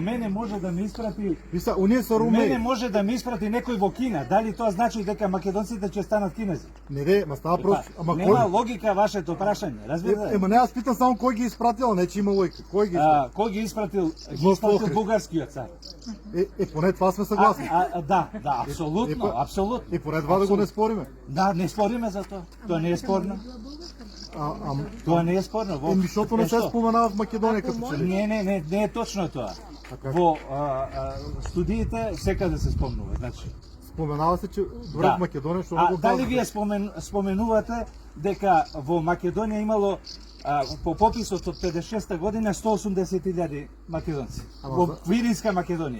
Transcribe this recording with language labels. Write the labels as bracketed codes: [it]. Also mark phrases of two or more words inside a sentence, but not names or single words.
[mk] Мене може да ми испрати. Оние са румеи. Мене може да ми испрати некој во Кина. Дали тоа значи дека македонците ќе станат кинези? Не, ма става просто. Нема логика вашето прашање, разбирате? [bg] Не, аз питам само кој ги изпратил, не че има логика. [mk] Кој ги испратил? Ги испратил бугарскиот цар. [bg] Поне това сме съгласни. [mk] Да, апсолутно. И поне това да го не спориме. Да, не спориме за тоа. Тоа не е спорно. Тоа не е спорно. [bg] Защото не се споменава в Македония като че ли. [mk] Не е точно тоа. Во студиите секаде се спомнува, значи. [bg] Споменава се, че добре в Македония, што го [mk] дали вие споменувате дека во Македонија имало по пописот од 56-та година 180.000 македонци во Виринска Македонија.